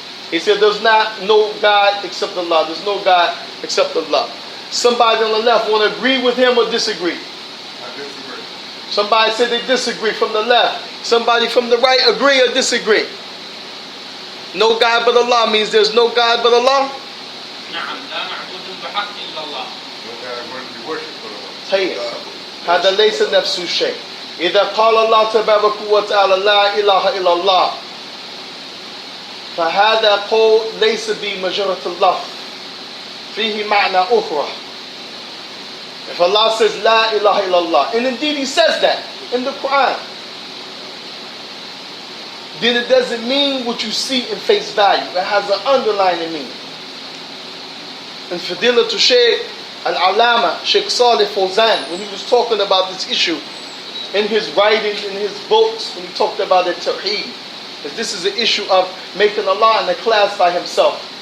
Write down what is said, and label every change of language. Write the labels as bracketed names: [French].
[English] He said there's no God except Allah. There's no God except Allah. Somebody on the left want to agree with him or disagree? I disagree. Somebody said they disagree from the left. Somebody from the right agree or disagree? No God but Allah means there's no God but Allah? [Arabic] نعم لا معبود بحق إلا الله. [English] No God worthy to be worshipped but Allah. [Arabic] طيب هذا ليس نفس الشيء. إذا قال الله تبارك وتعالى لا إله إلا الله فهذا قول ليس بمجرد اللفظ فيه معنى أخرى. [English] If Allah says La ilaha illallah, and indeed He says that in the Quran, then it doesn't mean what you see in face value. It has an underlying meaning. And Fadila to Shaykh Al-Alama, Shaykh Salih Fawzan, when he was talking about this issue in his writings, in his books, when he talked about the Tawheed, because this is an issue of making Allah in a class by Himself.